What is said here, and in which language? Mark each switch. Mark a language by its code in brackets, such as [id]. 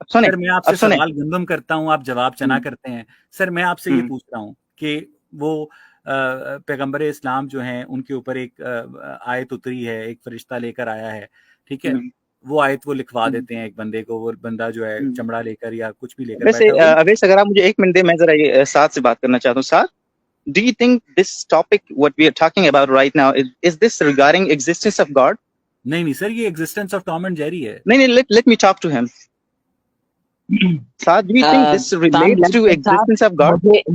[ur] سر میں آپ سے سوال گندم کرتا ہوں, آپ جواب چنا کرتے ہیں. سر میں آپ سے یہ پوچھ رہا ہوں کہ وہ پیغمبر اسلام جو ہیں ان کے اوپر ایک آیت اتری ہے, ایک فرشتہ لے کر آیا ہے, ٹھیک ہے, وہ آیت وہ لکھوا دیتے ہیں ایک بندے کو, وہ بندہ جو ہے چمڑا لے کر یا کچھ بھی لے کر ویسے بیٹھا. اویس اگر آپ مجھے 1 منٹ دیں, میں ذرا یہ ساتھ سے بات کرنا چاہتا ہوں. [en] ساتھ, do you think this topic what we are talking about right now is this regarding existence of God? [ur] نہیں سر, یہ [en] existence of Tom and Jerry [ur] ہے. [en] نہیں, let me talk to him. ساتھ, do you think this relates to existence of God?